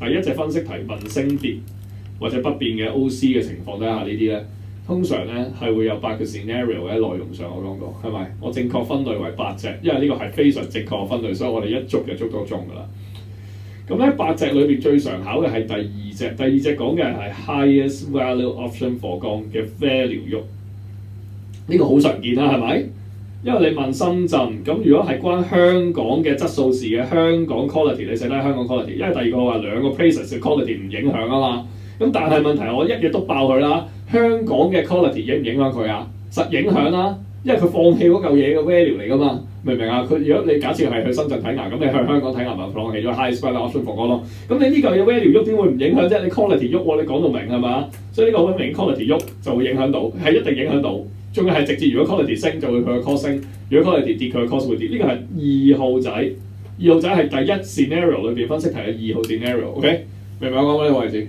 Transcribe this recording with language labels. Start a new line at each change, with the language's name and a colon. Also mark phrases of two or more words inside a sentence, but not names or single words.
Cantonese: 第一隻分析題問升跌或者不變嘅 OC 嘅情況底下呢啲咧。通常咧係會有8個 scenario 喺內容上，我講過係咪？我正確分類為8隻，因為呢個係非常正確嘅分類，所以我哋一捉就捉到中㗎啦。咁咧8隻裏邊最常考嘅係第2隻，第2隻講嘅係
English: highest value option for
Cantonese: 講嘅 value 喐，呢個好常見啦，係咪？因為你問深圳，咁如果係關香港嘅質素事嘅香港 quality， 你寫低香港 quality， 因為第2個話2個 places 嘅 quality 唔影響啊嘛。咁但係問題我一嘢督爆佢啦。香港嘅 quality 影唔影響佢啊？實影響啦，因為佢放棄嗰嚿嘢嘅 value 嚟㗎嘛，明唔明啊？佢如果你假設係去深圳睇牙，咁你去香港睇牙咪放棄咗
English: highest value option for
Cantonese: 咯。咁你呢嚿嘢 value 喐點會唔影響啫？你 quality 喐喎，你講到明係嘛？所以呢個好明 quality 喐就會影響到，係一定影響到。仲要係直接，如果 quality 升就會佢嘅 cost 升，如果 quality 跌佢嘅 cost 會跌。呢個係2號仔，2號仔係第1 scenario 裏邊分析題嘅2號 scenario。OK， 明唔明我講咩位置？